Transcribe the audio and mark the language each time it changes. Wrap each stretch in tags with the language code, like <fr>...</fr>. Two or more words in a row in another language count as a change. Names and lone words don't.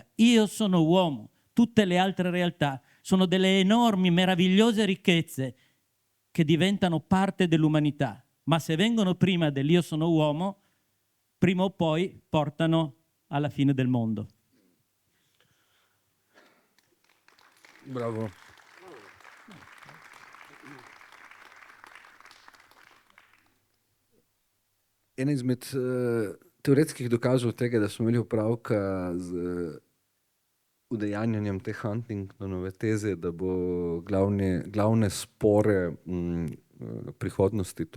<it>Io sono uomo, tutte le altre realtà sono delle enormi, meravigliose ricchezze che diventano parte dell'umanità, ma se vengono prima dell'io sono uomo, prima o poi portano alla fine del mondo. Bravo.</it> <sl>En izmed teoretskih dokazov tega, da smo imeli opravka z udejanjanjem te Huntingtonove teze, da bo glavne spore prihodnosti, to</sl>